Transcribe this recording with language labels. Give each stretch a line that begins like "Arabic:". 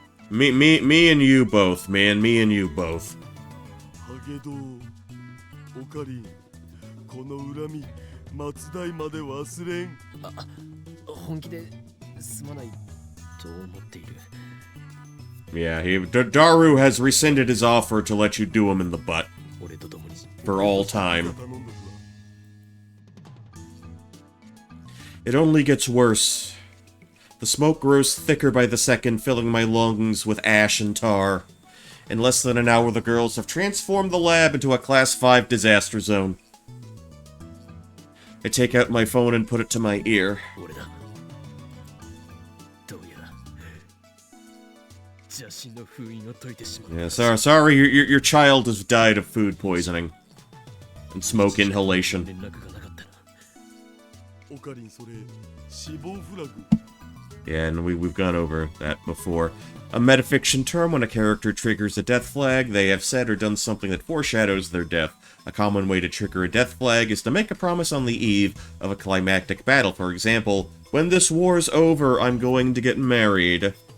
English: me and you both, man. Me and you both.
Japanese: ハゲドウ、オカリン、この恨み、末代まで忘れん。本気ですまないと思っている。
English: Yeah, Daru has rescinded his offer to let you do him in the butt.
Japanese: 俺と共に。
English: For all time.
Japanese: 頼んだぞ。
English: It only gets worse. The smoke grows thicker by the second, filling my lungs with ash and tar. In less than an hour, the girls have transformed the lab into a Class 5 disaster zone. I take out my phone and put it to my ear.
Japanese: 俺だ。どうやら邪神の封印を解いてしまう。
English: Yeah, sorry, your child has died of food poisoning and smoke inhalation.
Japanese: 連絡がなかったな。オカリン、それ死亡フラグ。
English: Yeah, and we've gone over that before. A metafiction term when a character triggers a death flag, they have said or done something that foreshadows their death. A common way to trigger a death flag is to make a promise on the eve of a climactic battle. For example, when this war's over, I'm going to get married.